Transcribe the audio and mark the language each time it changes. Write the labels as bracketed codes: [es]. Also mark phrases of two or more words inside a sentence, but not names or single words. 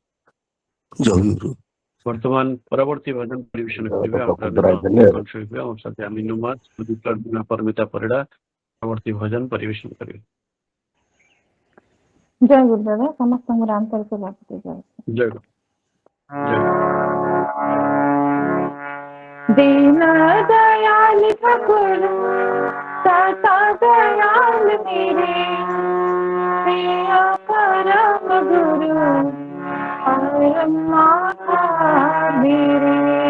[or] ଜୟ ଗୁରୁ। ବର୍ତ୍ତମାନ ପରବର୍ତ୍ତୀ ଭଜନ ପରିବେଷଣ କରିବେ ଆମର କଣ୍ଠଶିଳ୍ପୀ ଆମର ସାଥୀ ଆମିନ ଉମାଦ, ପରିମିତା ପରିଡ଼ା ପରବର୍ତ୍ତୀ ଭଜନ ପରିବେଷଣ କରିବେ। ଜୟ ଗୁରୁଦେବ। ସମସ୍ତଙ୍କୁ ଆନ୍ତରିକ ସ୍ୱାଗତ ଜଣାଉଛି। ଜୟ ଗୁରୁ। [hi] दीन दयाल ठाकुर सदा दयाल मेरे, प्रिय परम गुरु परम माता मेरे।